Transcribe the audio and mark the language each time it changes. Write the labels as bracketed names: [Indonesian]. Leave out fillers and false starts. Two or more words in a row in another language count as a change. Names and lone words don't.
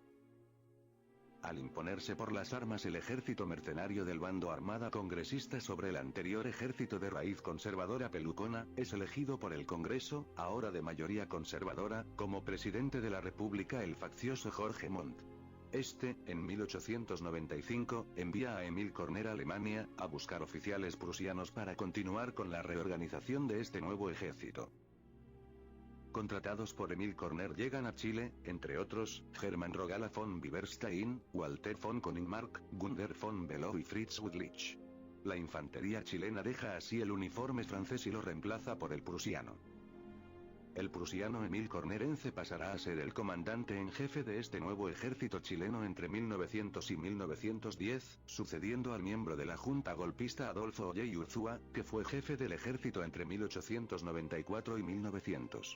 [Spanish] Al imponerse por las armas el ejército mercenario del bando armada congresista sobre el anterior ejército de raíz conservadora pelucona, es elegido por el Congreso, ahora de mayoría conservadora, como presidente de la República el faccioso Jorge Montt. En 1895, envía a Emil Corner a Alemania, a buscar oficiales prusianos para continuar con la reorganización de este nuevo ejército. Contratados por Emil Corner llegan a Chile, entre otros, Hermann Rogala von Bieberstein, Walter von Koningmark, Gunther von Below y Fritz Wüthrich. La infantería chilena deja así el uniforme francés y lo reemplaza por el prusiano. El prusiano Emil Cornerense pasará a ser el comandante en jefe de este nuevo ejército chileno entre 1900 y 1910, sucediendo al miembro de la junta golpista Adolfo Olley Urzúa, que fue jefe del ejército entre 1894 y 1900.